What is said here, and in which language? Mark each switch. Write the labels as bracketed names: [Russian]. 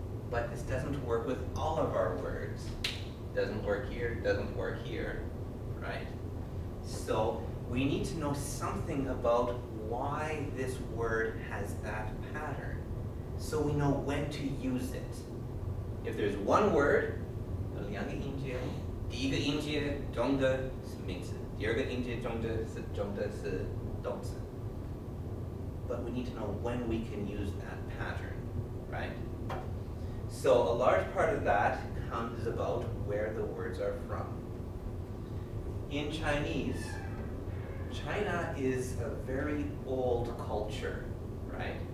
[English] But this doesn't work with all of our words. Doesn't work here, doesn't work here, right? So we need to know something about why this word has that pattern, so we know when to use it. If there's one word, [Chinese] 两个音节，第一个音节中的是名词，第二个音节中的是动词。 [English] But we need to know when we can use that pattern, right? So a large part of that is about where the words are from. In Chinese, China is a very old culture, right?